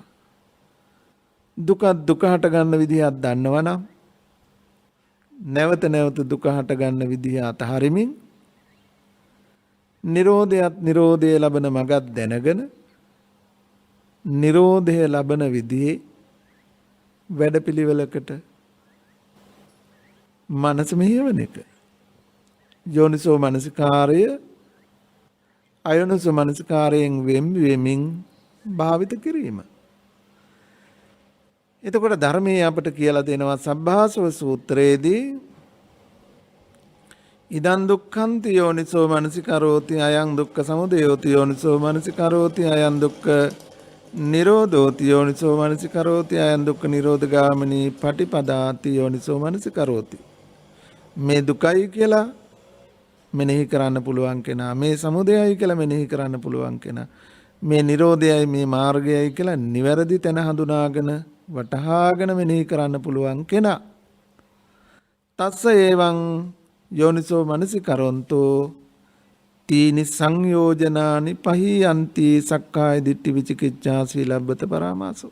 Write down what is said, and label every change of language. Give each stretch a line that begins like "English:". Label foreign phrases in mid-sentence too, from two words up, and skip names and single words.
Sinhala: දුක දුක හට ගන්න විදිහක් දන්නවනම් නැවත නැවත දුක හට ගන්න විදිහ අතහරිමින් නිරෝධයත් නිරෝධය ලබන මගක් දැනගෙන නිරෝධය ලබන විදිහේ වැඩපිළිවෙලකට මනස මෙහෙවන එක. යෝනිසෝ මනසිකාරය අයෝනිසෝ මනසිකාරයෙන් වෙමින් භාවිත කිරීම. එතකොට ධර්මයේ අපට කියලා දෙනවා සබ්බාසව සූත්‍රයේදී
Pali: ඉදං දුක්ඛන්ති යෝනිසෝ මනසිකරෝති අයං දුක්ඛ සමුදයෝති යෝනිසෝ මනසිකරෝති අයං දුක්ඛ නිරෝධෝති යෝනිසෝ මනසිකරෝති අයං දුක්ඛ නිරෝධගාමිනී පටිපදාති යෝනිසෝ මනසිකරෝති.
Sinhala: මේ දුකයි කියලා මෙනෙහි කරන්න පුළුවන් කෙනා, මේ සමුදයයි කියලා මෙනෙහි කරන්න පුළුවන් කෙනා, මේ නිරෝධයයි මේ මාර්ගයයි කියලා නිවැරදි තැන හඳුනාගෙන වටහාගෙන මෙනෙහි කරන්න පුළුවන් කෙනා
Pali: තස්ස ඒවං යෝනිසෝ මනසිකරොන්තෝ තීනි සංයෝජනානි පහියන්ති සක්කාය දිට්ඨි විචිකිච්ඡා සීලබ්බත පරාමාසෝ.